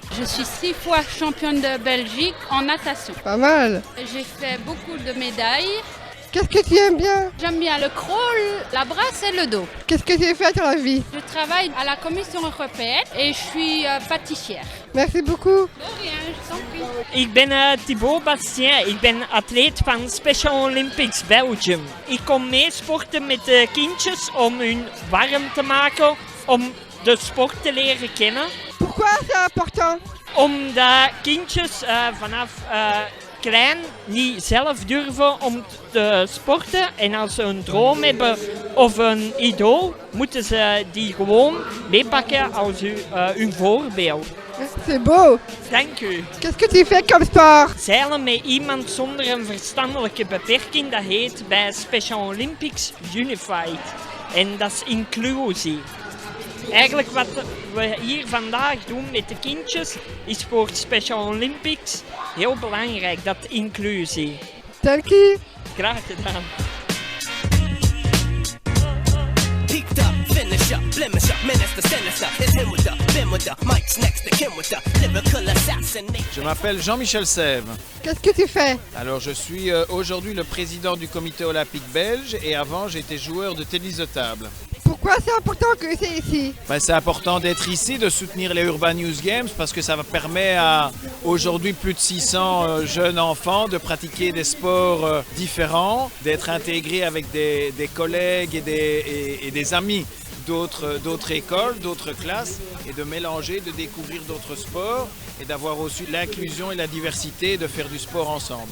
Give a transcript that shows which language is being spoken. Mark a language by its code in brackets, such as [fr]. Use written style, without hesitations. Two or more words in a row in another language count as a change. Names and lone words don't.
[fr] je suis 6 fois championne de Belgique en natation. Pas mal. J'ai fait beaucoup de médailles. Qu'est-ce que tu aimes bien? J'aime bien le crawl, la brasse et le dos. Qu'est-ce que tu fais dans la vie? Je travaille à la Commission européenne et je suis pâtissière. Merci beaucoup. De rien, je t'en prie. [nl] Ik ben Thibaut Bastien, ik ben atleet van Special Olympics Belgium. Ik kom meesporten met de kindjes om hun warm te maken, om de sport te leren kennen. [fr] Pourquoi c'est important? [nl] Omdat kindjes vanaf klein niet zelf durven om te sporten. En als ze een droom hebben of een idool, moeten ze die gewoon meepakken als hun voorbeeld. [fr] C'est beau. [nl] Dank u. [fr] Qu'est-ce que tu fais comme sport? [nl] Zeilen met iemand zonder een verstandelijke beperking, dat heet bij Special Olympics Unified. En dat is inclusie. Eigenlijk wat we hier vandaag doen met de kindjes is voor Special Olympics heel belangrijk, dat inclusie. Dank je. Graag gedaan. [fr] Je m'appelle Jean-Michel Sève. Qu'est-ce que tu fais? Alors je suis aujourd'hui le président du comité olympique belge et avant j'étais joueur de tennis de table. Pourquoi c'est important que c'est ici? C'est important d'être ici, de soutenir les Urban Youth Games parce que ça permet à aujourd'hui plus de 600 jeunes enfants de pratiquer des sports différents, d'être intégrés avec des collègues et des amis d'autres écoles, d'autres classes et de mélanger, de découvrir d'autres sports et d'avoir aussi l'inclusion et la diversité de faire du sport ensemble.